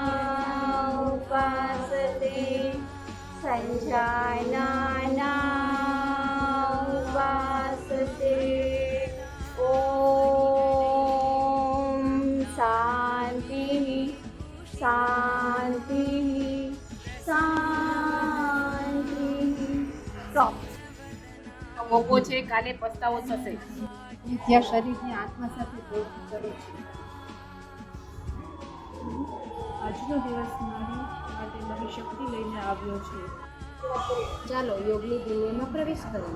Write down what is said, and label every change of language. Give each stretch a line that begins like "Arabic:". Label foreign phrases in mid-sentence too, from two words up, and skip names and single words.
Sanskrit: उपासते सञ्जानाना उपासते ॐ शान्तिः शान्तिः शान्तिः स्टॉप
Gujarati: મોકો છે કાલે પસ્તાવો થશે. જ્યાં શરીરને આત્મા સાથે જોડવું કરે છે. આજનો દિવસ મારી માટે નવી શક્તિ લઈને આવ્યો છે. ચાલો યોગની દુનિયામાં પ્રવેશ કરીએ.